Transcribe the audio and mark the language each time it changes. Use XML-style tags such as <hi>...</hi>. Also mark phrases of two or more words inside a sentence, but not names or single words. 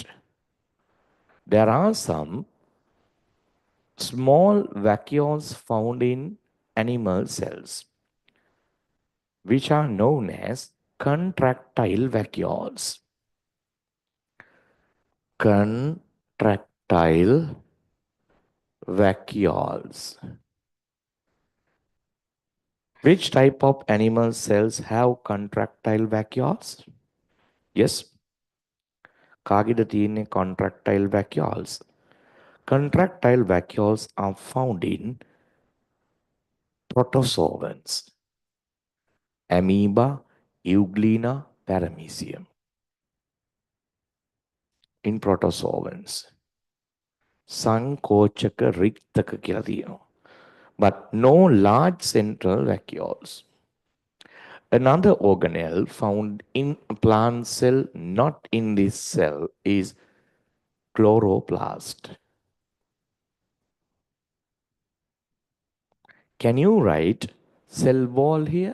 <en>There are some small vacuoles found in animal cells, which are known as contractile vacuoles. Contractile vacuoles. Which type of animal cells have contractile vacuoles? Yes.</en> <si>කාගෙද තියෙන්නේ</si> <en>contractile vacuoles? Contractile vacuoles are found in protozoans, amoeba, euglena, paramecium. In protozoans,</en> <si>සංකෝචක රික්තක කියලා තියෙනවා.</si> <en>But no large central vacuoles. Another organelle found in a plant cell, not in this cell, is chloroplast. Can you write cell wall here?</en>